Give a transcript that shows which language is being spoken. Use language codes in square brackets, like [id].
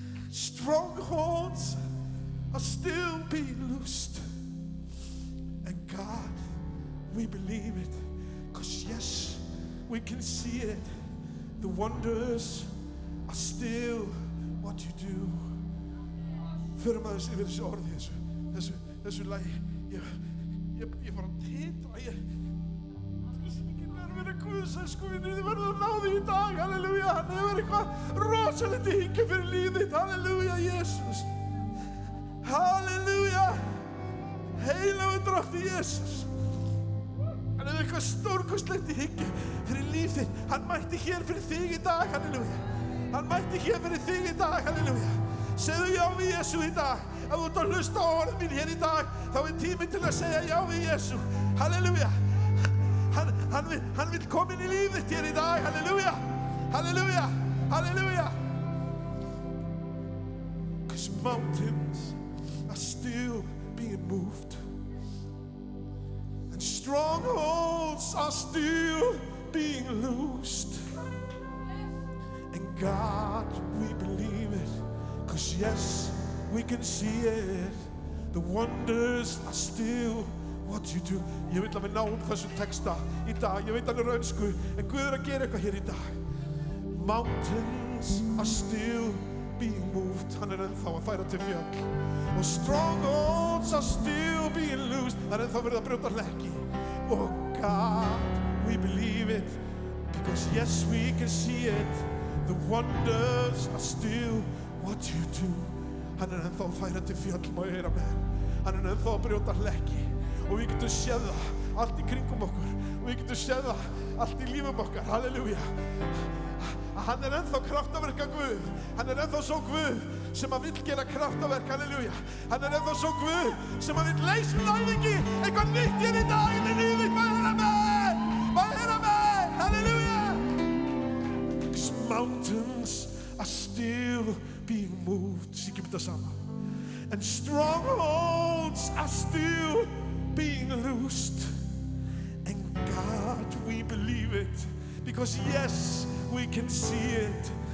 [en] Strongholds are still being loosed. And God, we believe it. Because yes, we can see it. The wonders are still what you do. [is] Förum aðeins yfir þessu orði, þessu lagi. Ég fór að titra. Það er svo mikið nærvera Guðs, sko, þið verður að ná því í dag, halleluja. Hann hefur eitthvað rosalegt í hyggju fyrir lífið þitt, halleluja, Jesús. Halleluja. Heilagur drottinn Jesús. Hann hefur eitthvað stórkostlegt í hyggju fyrir líf þitt. Hann mætti hér fyrir þig í dag, halleluja. Hann mætti hér fyrir þig í dag, halleluja. Segðu já við Jesú í dag. Ef þú ert að hlusta á orð mín hér í dag, þá er tíminn til að segja já við Jesú, halleluja. Hann vill koma inn í lífið þitt hér í dag, halleluja. Halleluja, halleluja. [en] Because mountains are still being moved. And strongholds are still being loosed. And God, we believe it, because yes, we can see it. The wonders are still what you do. [is] Ég vil að við náum þessum texta í dag. Ég veit hann er önsku, en Guð er að gera eitthvað hér í dag. [en] Mountains are still being moved. [is] Hann er ennþá að færa til fjöll. [en] Og strongholds are still being loosed. [is] Það er ennþá verið að brjóta hlekki. [en] Oh God, we believe it, because yes, we can see it. The wonders are still what you do. [is] Hann er ennþá að færa til fjöll, má ég heyra með. Hann er ennþá að brjóta hlekki. Og við getum séð það allt í kringum okkur. Og við getum séð það allt í lífum okkar. Halleluja. Hann er ennþá kraftaverka Guð. Hann er ennþá svo Guð sem að vill gera kraftaverk. Halleluja. Hann er ennþá svo Guð sem að vill leysa læðingi eitthvað nýtt hér í dag inn í lífið. Má ég heyra með. Má ég heyra með. Halleluja. [en] These mountains are still being moved. [is] Syngjum þetta saman. [en] And strongholds are still being loosed. And God, we believe it, because yes, we can see it.